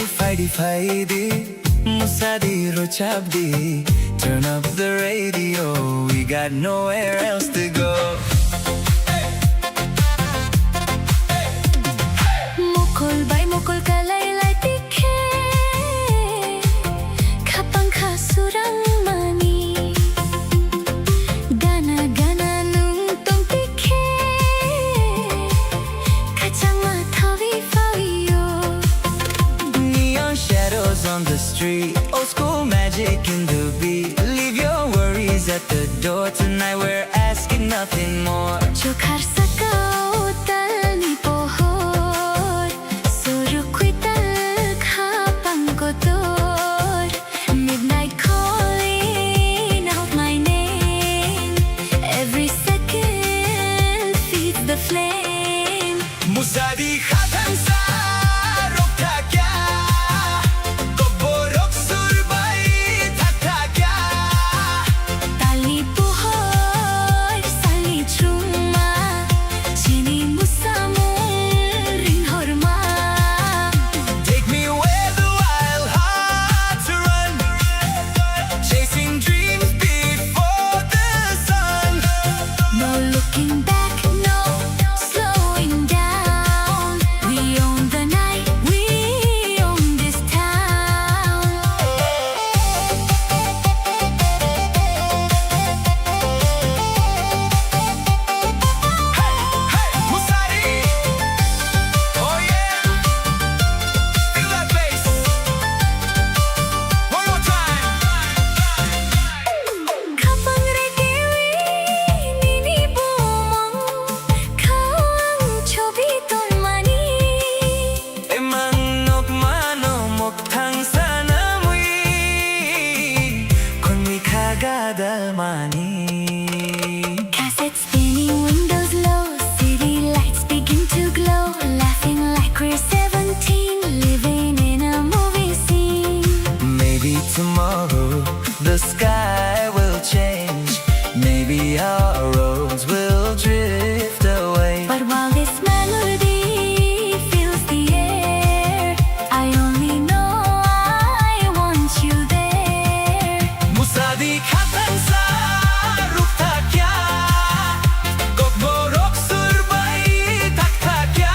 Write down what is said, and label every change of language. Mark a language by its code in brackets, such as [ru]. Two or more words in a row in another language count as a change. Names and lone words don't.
[trp] Spotify di Musadi Rochabdi. [en] Turn up the radio, we got nowhere else to go. [trp] Mukul bay mukul kalaylay tikhe Kapang kasurang mani Gana gana nung tong tikhe Kachama thawi fawiyo [en] Neon shadows on the street, old school magic in the beat. Leave your worries at the door, tonight we're asking nothing more. [trp] Chokhar sakao tal ni pohor Surukui tal kapang kotor [en] Midnight calling out my name Every second feeds the flame [trp] Musadi khatan sa rokta kya Koborok surbai thakta kya Tali pohor sali chuma Chini musamung ring horma [en] Take me where the wild hearts run, chasing dreams before the sun. No looking back, no slowing down. We own the night, we own this town. Hey, Musadi! Oh yeah! Feel that bass! One more time! [trp] Kapang regiwi nini bumong Kawang chobi ton mani Emanok manomok thang sana mui Kon mi kagada mani [en] Cassette spinning, windows low, city lights begin to glow. Laughing like we're 17, living in a movie scene. Maybe tomorrow the sky will change. Maybe our roads will drift away. But while this melody fills the air, I only know I want you there. [trp] Musadi khatan sa rukta kya Kokborok surbai thakta kya